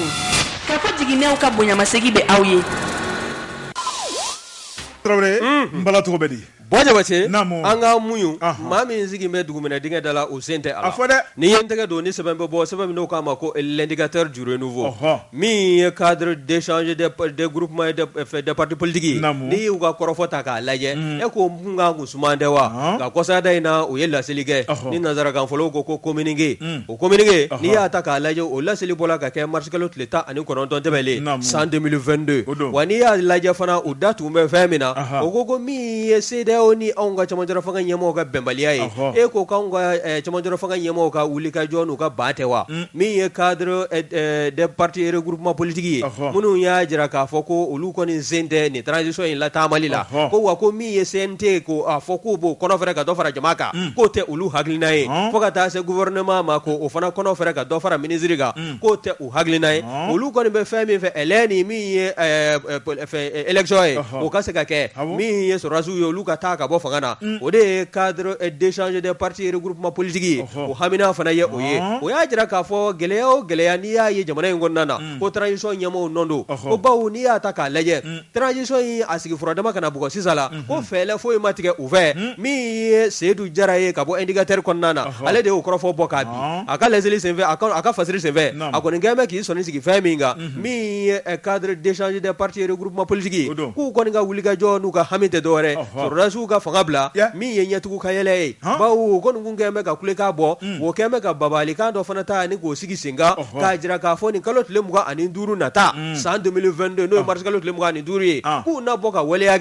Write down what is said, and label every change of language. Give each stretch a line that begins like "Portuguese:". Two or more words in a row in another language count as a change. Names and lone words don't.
Bambara: K'a fɔ jiginɛw ka bonyamasegi bɛ aw ye. Traoré, mbala togo bɛ di? Bɔjabate an ka muɲu maa min sigilen bɛ dugumɛnɛ dingɛ da la o sen tɛ a la. A fɔ dɛ. Ni ye n tɛgɛ don ni sɛbɛn bɛ bɔ sɛbɛn min n'o k'a ma ko
French: l'indicateur du renouveau
Bambara: min ye
French: cadre d'échange des groupements et des partis politiques
Bambara: ye n'i y'u ka kɔrɔfɔ ta k'a lajɛ e ko mun kan k'u suman tɛ wa nka kɔsada in na o ye laseli kɛ ni nanzarakan fɔlɔw ko communiqué o communiqué n'i y'a ta k'a lajɛ o laseli bɔra ka kɛ mars kalo tile 19 tɛmɛlen san 2022 wa n'i y'a lajɛ fana o da tun bɛ fɛn min na o ko min ye CEDEAO ni anw ka cɛmancɛla fanga ɲɛmɔgɔw ka bɛnbaliya ye e ko k'anw ka cɛmancɛla fanga ɲɛmɔgɔw ka wuli ka jɔ n'u ka ban tɛ wa min ye
French: cadre des partis et regroupements politiques
Bambara: ye minnu y'a jira k'a fɔ ko olu kɔni sen tɛ nin transition in lataamali la ko wa ko min ye CNT ko a fɔ k'u b'o kɔnɔ fɛrɛ ka dɔ fara jama kan k'o tɛ olu hakilina ye fo ka taa se gouvernement ma ko o fana kɔnɔ fɛrɛ ka dɔ fara ministre kan k'o tɛ u hakilina ye olu kɔni bɛ fɛn min fɛ ɛlɛni min ye élection ye o ka se ka kɛ min ye sɔrɔdasiw ye olu ka taa ka bɔ fanga na o de ye
French: cadre d'échange des partis et regroupements politiques
Bambara: ye o hamina fana ye o ye o y'a jira k'a fɔ gɛlɛya o gɛlɛya n'i y'a ye jamana in kɔnɔna na ko transition ɲɛmɔgɔw nɔ don ko bawo n'i y'a ta k'a lajɛ transition in a sigi furadama kana bugɔ sisan la ko fɛɛlɛ foyi ma tigɛ u fɛ min ye Seydou Jara ye ka bɔ indicateur kɔnɔna na ale de y'o kɔrɔfɔ bɔ k'a bin a ka lɛseli senfɛ a ka fasiri senfɛ a kɔni kɛn bɛ k'i sɔnni sigi fɛn min kan min ye
French: cadre d'échange des partis et regroupements
Bambara: politiques ye k'u kɔni ka wuli ka jɔ n'u ka hami tɛ dɔwɛrɛ sɔrɔdasiw ka fanga bila min ye ɲɛtugu ka yɛlɛ ye bawo ko nin kun kɛn bɛ ka kulekan bɔ o kɛn bɛ ka babalikan dɔ fana ta ni k'o sigi sen kan k'a jira k'a fɔ nin kalo tile 25 nata san 2022 n'o ye mars kalo tile 25 ye k'u na bɔ ka waleya